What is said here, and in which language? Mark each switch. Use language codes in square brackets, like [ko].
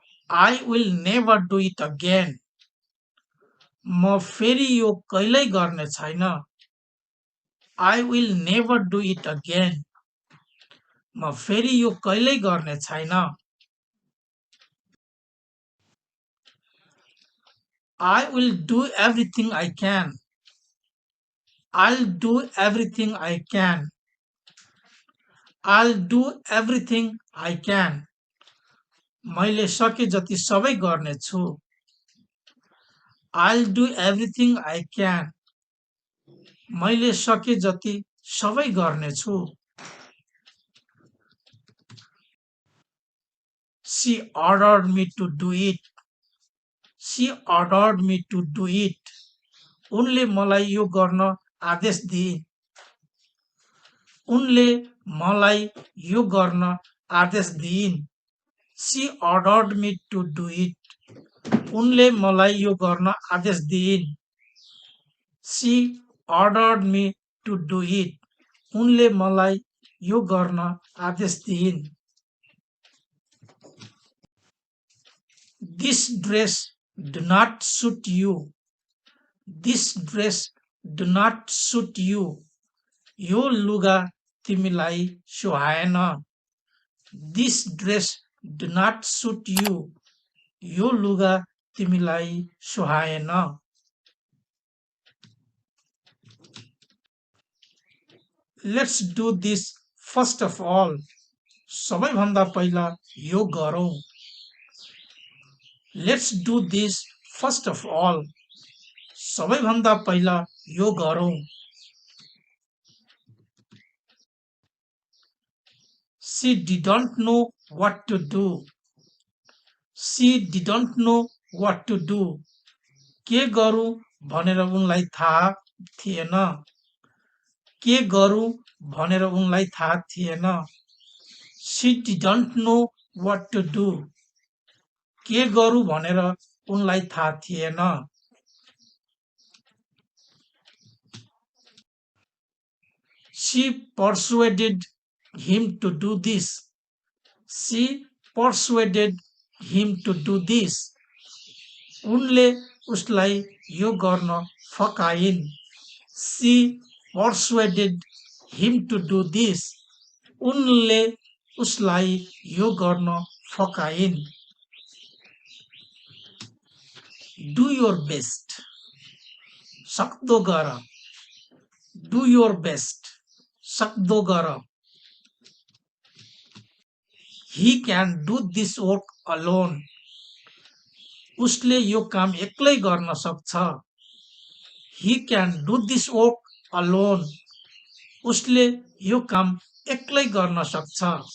[en] I will never do it again. [ne] म फेरि यो कहिल्यै गर्ने छैन. [en] I will never do it again. [ne] म फेरि यो कहिल्यै गर्ने छैन. [en] I will do everything I can. I'll do everything I can. I'll do everything I can. [ne] मैले सके जति सबै गर्नेछु. [en] I'll do everything I can. [ne] मैले सके जति सबै गर्नेछु. [en] She ordered me to do it. She ordered me to do it. [ne] उनले मलाई यो गर्न आदेश दिए. उनले मलाई यो गर्न आदेश दिइन्. [en] She ordered me to do it. [ne] उनले मलाई यो गर्न आदेश दिइन्. [en] She ordered me to do it. [ne] उनले मलाई यो गर्न आदेश दिइन्. [en] This dress do not suit you. This dress do not suit you. [ne] यो लुगा तिमीलाई सुहाएन. [en] This dress do not suit you. [ne] यो लुगा तिमीलाई सुहाएन. [en] Let's do this first of all. [ne] सबैभन्दा पहिला यो गरौँ. [en] Let's do this first of all. [ne] सबैभन्दा पहिला यो गरौँ. [en] She didn't know what to do. She didn't know what to do. [ne] के गरौँ भनेर उनलाई थाहा थिएन. के गरौँ भनेर उनलाई थाहा थिएन. [en] She didn't know what to do. [ne] के गरौँ भनेर उनलाई थाहा थिएन. [en] She persuaded him to do this. She persuaded him to do this. [ne] उनले उसलाई यो गर्न फकाइन्. [en] She persuaded him to do this. [ne] उनले उसलाई यो गर्न फकाइन्. [en] Do your best. [ne] सक्दो गर. [en] Do your best. सक्दो गर. He can do this work alone. [ne] उसले यो काम एक्लै गर्न सक्छ. [en] He can do this work alone. [ne] उसले यो काम एक्लै गर्न सक्छ.